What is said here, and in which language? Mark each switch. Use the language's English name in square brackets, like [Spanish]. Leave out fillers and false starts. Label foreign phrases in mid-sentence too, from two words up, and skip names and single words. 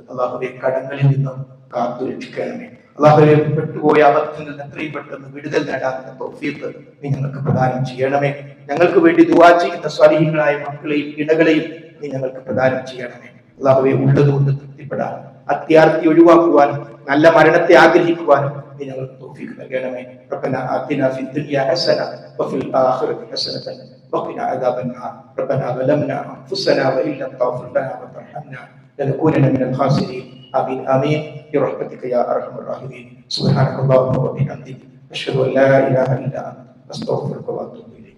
[Malayalam] അല്ലാഹുവേ കടങ്ങളിൽ നിന്നും കാത്തു രക്ഷിക്കണമേ. അല്ലാഹുവേ പെട്ടുപോയ അബദ്ധത്തിൽ നിന്ന് എത്രയും പെട്ടെന്ന് വിടുതൽ നേടാനുള്ള തൗഫീഖ് നീ ഞങ്ങൾക്ക് പ്രദാനം ചെയ്യണമേ. ഞങ്ങൾക്ക് വേണ്ടി ദുആ ചെയ്യുന്ന സ്വാലിഹീങ്ങളായ മക്കളെയും ഇണകളെയും നീ ഞങ്ങൾക്ക് പ്രദാനം ചെയ്യണമേ. അല്ലാഹുവേ ഉള്ളതുകൊണ്ട് തൃപ്തിപ്പെടാൻ, അത്യാർത്തി ഒഴിവാക്കുവാനും, നല്ല മരണത്തെ ആഗ്രഹിക്കുവാനും നീ ഞങ്ങൾക്ക് തൗഫീഖ് നൽകണമേ. [Arabic] ربنا آتنا في الدنيا حسنة وفي الآخرة حسنة وقنا عذاب النار. ربنا ظلمنا أنفسنا وإن لم تغفر لنا وترحمنا لنكونن من الخاسرين. آمين آمين برحمتك يا أرحم الراحمين. سبحانك اللهم وبحمدك أشهد أن لا إله إلا أنت أستغفرك وأتوب إليك.